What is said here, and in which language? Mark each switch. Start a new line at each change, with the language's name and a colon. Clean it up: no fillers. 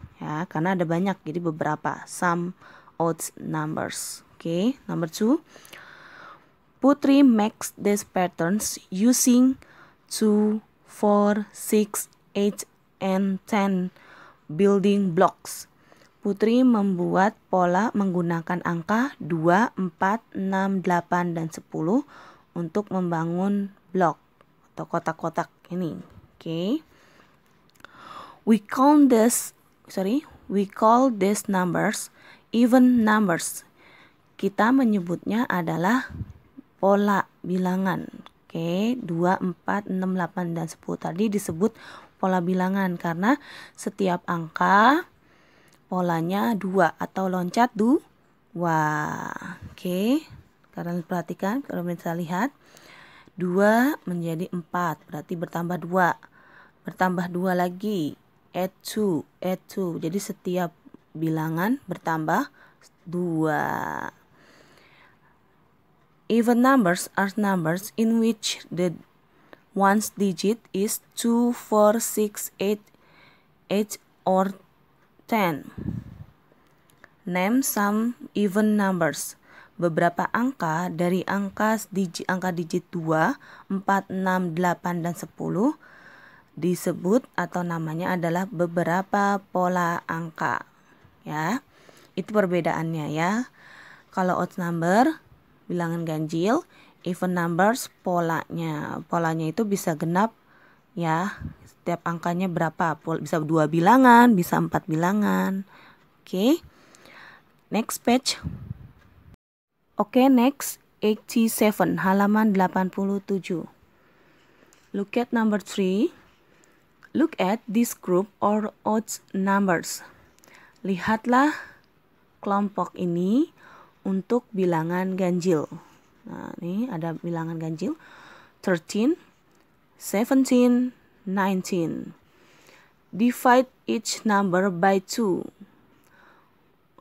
Indonesian: Ya, karena ada banyak, jadi beberapa.
English: Some odd numbers. Okay, number 2. Putri makes these patterns using 2, 4, 6, 8, and 10 building blocks.
Indonesian: Putri membuat pola menggunakan angka 2, 4, 6, 8, dan 10 untuk membangun blok atau kotak-kotak ini.
English: Okay. We call these numbers even numbers.
Indonesian: Kita menyebutnya adalah pola bilangan. Oke, 2, 4, 6, 8, dan 10 tadi disebut pola bilangan karena setiap angka polanya 2 atau loncat 2. Oke, Kalian perhatikan, kalau bisa lihat 2 menjadi 4, berarti bertambah 2. Bertambah 2 lagi,
English: add 2.
Indonesian: Jadi setiap bilangan bertambah 2.
English: Even numbers are numbers in which the ones digit is 2, 4, 6, 8 or 10. Name some even numbers.
Indonesian: Beberapa angka dari angka digit 2, 4, 6, 8, dan 10 disebut atau namanya adalah beberapa pola angka. Ya, itu perbedaannya ya. Kalau odd number, bilangan ganjil, even numbers, polanya itu bisa genap ya. Setiap angkanya berapa? Bisa 2 bilangan, bisa 4 bilangan. Oke.
English: Next page.
Indonesian: Oke, next 87, halaman 87.
English: Look at number 3. Look at this group or odd numbers.
Indonesian: Lihatlah kelompok ini untuk bilangan ganjil. Nah, ini ada bilangan ganjil 13, 17, 19.
English: Divide each number by 2.